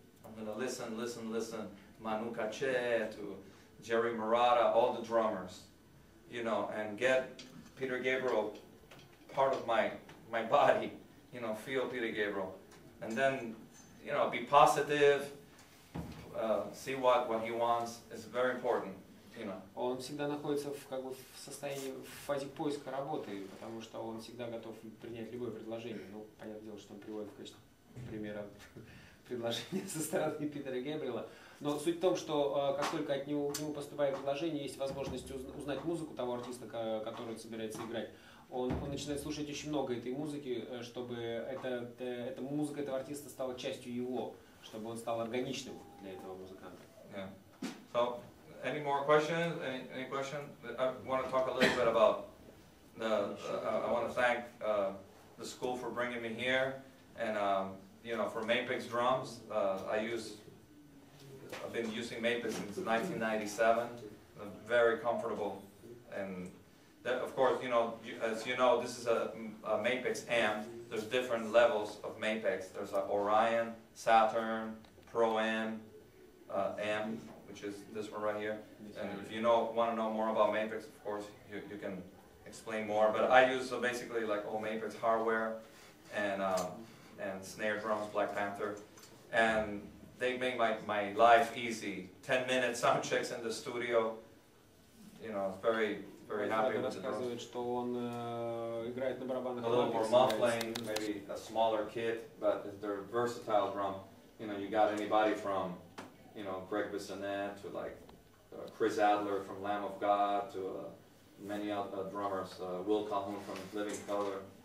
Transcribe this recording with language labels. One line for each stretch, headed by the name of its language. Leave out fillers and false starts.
English: I'm going to listen, Manu Katché to Jerry Murata, all the drummers, you know, and get Peter Gabriel part of my body, you know, feel Peter Gabriel. And then, you know, be positive, see what he wants. It's very important, you know.
Russian: Он всегда находится в состоянии, в фазе поиска работы, потому что он всегда готов принять любое предложение. Ну, понятное дело, что он приводит в качестве примера предложение со стороны Питера Гейбриэла. Но суть в том, что как только от него поступает предложение, есть возможность узнать музыку того артиста, который он собирается играть. Он начинает слушать очень много этой музыки, чтобы эта музыка этого артиста стала частью его, чтобы он стал органичным для этого музыканта.
English: Yeah. So, any more questions? Any question? I want to talk a little bit about I want to thank the school for bringing me here, and you know, for Mapix drums. I've been using Mapix since 1997. I'm very comfortable, and that, of course, you know, as you know, this is a Mapix amp. There's different levels of Mapix. There's like Orion, Saturn, Pro-Am, amp, which is this one right here. And if you want to know more about Mapix, of course, you can explain more. But I use basically like all Mapix hardware, and and snare drums, Black Panther, and they make my life easy. 10-minute sound checks in the studio. You know, very happy with the drums.
Russian: Рассказывает, что он играет на барабанах.
English: A little more muffling, maybe a smaller kit, but they're versatile drum. You know, you got anybody from, you know, Greg Bissonette to like Chris Adler from Lamb of God to many other drummers, Will Calhoun from Living Color.